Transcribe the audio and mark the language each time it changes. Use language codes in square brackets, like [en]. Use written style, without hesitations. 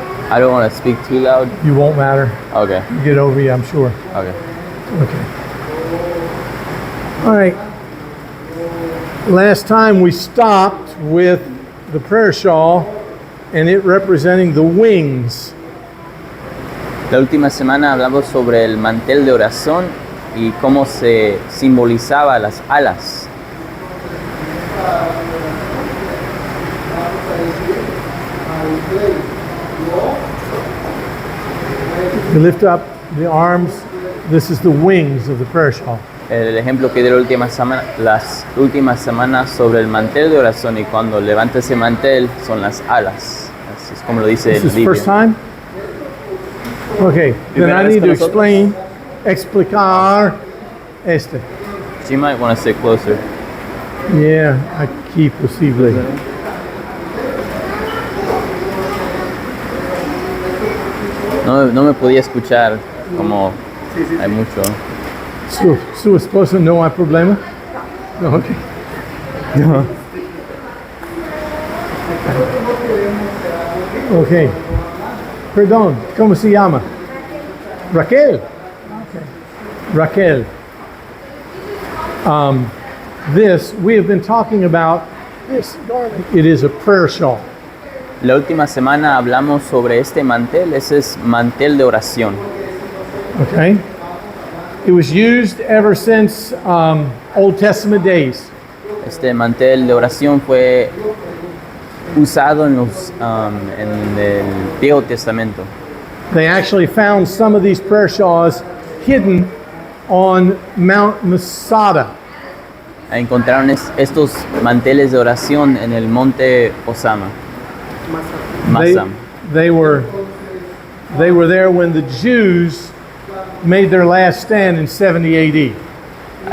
[en] I don't want to speak too loud. You won't matter. Okay. You get over you, I'm sure. Okay. Okay. All right. Last time we stopped with the prayer shawl and it representing the wings. [es] La última semana hablamos sobre el mantel de oración y cómo se simbolizaba las alas. [en] You lift up the arms. This is the wings of the prayer shawl. [es] El ejemplo que di las últimas semanas sobre el mantel de oración y cuando levanta ese mantel son las alas. Así es como lo dice [en] This [es] el [en] is [es] libro. [en] first time? Okay, then I need to [es] explicar este. [en] So you might want to sit closer. [es] Yeah, aquí posible. No me podía escuchar como hay mucho. Su esposa no hay problema? No, okay. No. Okay. Perdón, ¿cómo se llama? Raquel. Okay. Raquel. [en] This, we have been talking about this. It is a prayer shawl. [es] La última semana hablamos sobre este mantel, ese es mantel de oración. [en] Okay. It was used ever since Old Testament days. [es] Este mantel de oración fue usado en el Viejo Testamento. [en] They actually found some of these prayer shawls hidden on Mount Masada. [es] Encontraron estos manteles de oración en el monte Osama. Masam. [en] They were there when the Jews made their last stand in 70 AD.